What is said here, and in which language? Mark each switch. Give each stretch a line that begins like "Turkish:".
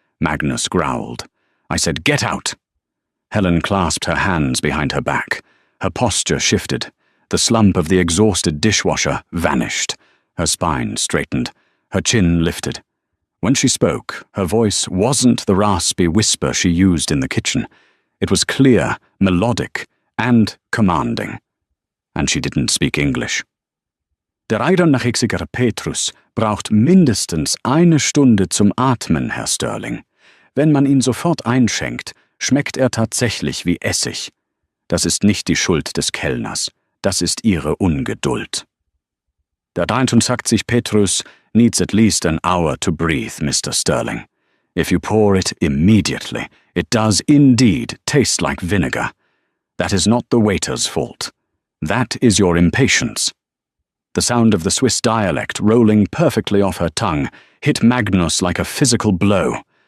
English: Magnus growled. I said, get out. Helen clasped her hands behind her back. Her posture shifted. The slump of the exhausted dishwasher vanished. Her spine straightened, her chin lifted. When she spoke, her voice wasn't the raspy whisper she used in the kitchen. It was clear, melodic, and commanding. And she didn't speak English.
German: Der eidernachigsige Petrus braucht mindestens eine Stunde zum Atmen, Herr Sterling. Wenn man ihn sofort einschenkt, schmeckt er tatsächlich wie Essig. Das ist nicht die Schuld des Kellners, das ist ihre Ungeduld.
English: Der 63 Petrus needs at least an hour to breathe, Mr. Sterling. If you pour it immediately, it does indeed taste like vinegar. That is not the waiter's fault. That is your impatience. The sound of the Swiss dialect rolling perfectly off her tongue hit Magnus like a physical blow.